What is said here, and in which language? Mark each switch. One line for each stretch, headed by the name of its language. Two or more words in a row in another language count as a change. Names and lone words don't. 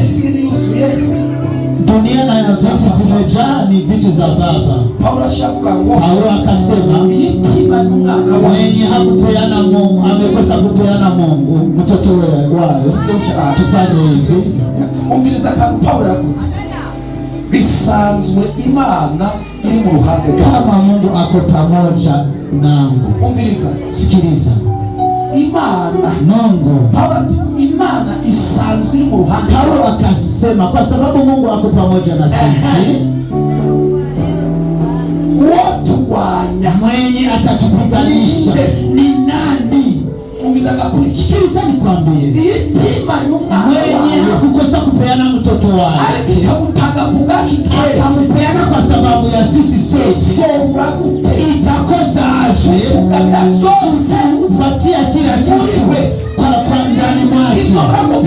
Swahili: Dunia na vitu zimejaa ni vitu za baba. Paulo akasema mwenye hakupeana Mungu amekosa kupeana Mungu mtoto wayo. Tufanye hivi.
Rundi: bisanzwe Imana iri mu ruhande
Swahili: kama Mungu ako pamoja nangu.
Rundi: Umviriza,
Swahili: sikiliza.
Rundi: Imana
Swahili: Mungu,
Rundi: Imana isanzwe iri mu ruhande.
Swahili: Paulo akasema kwa sababu Mungu ako pamoja na sisi,
Rundi: woturwanya
Swahili: mwenye atatupiganisha ni nani? Sikiliza nikwambie, mwenye hakukosa kupeana mtoto wake, akamupeana kwa sababu ya sisi sote, itakosa aje kupatia kila kitu kwa ndani mwake?